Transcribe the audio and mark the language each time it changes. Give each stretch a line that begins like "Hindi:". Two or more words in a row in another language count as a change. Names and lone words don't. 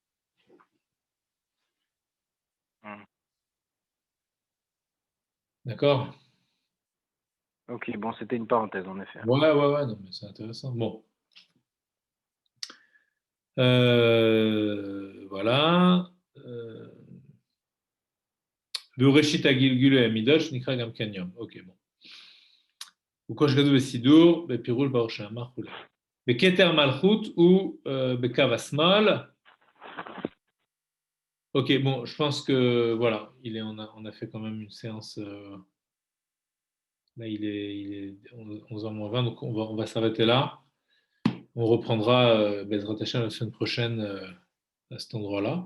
French: Hmm. D'accord? Ok, bon, c'était une parenthèse en effet. Ouais, non, mais c'est intéressant. Bon. Voilà.
Hebrew: Bereshit הגלגול העמידות שנקרא גם כן יום. אוקיי, בוא. וכל שכתוב בסידור, בפירוש ברוך שאמר כולי. בכתר מלכות הוא בקו השמאל.
French: Ok, bon, je pense que voilà, on a fait quand même une séance. Là, il est 11h moins 20, donc on va s'arrêter là. On reprendra
Hebrew: בעזרת השם
French: la semaine prochaine à cet endroit-là.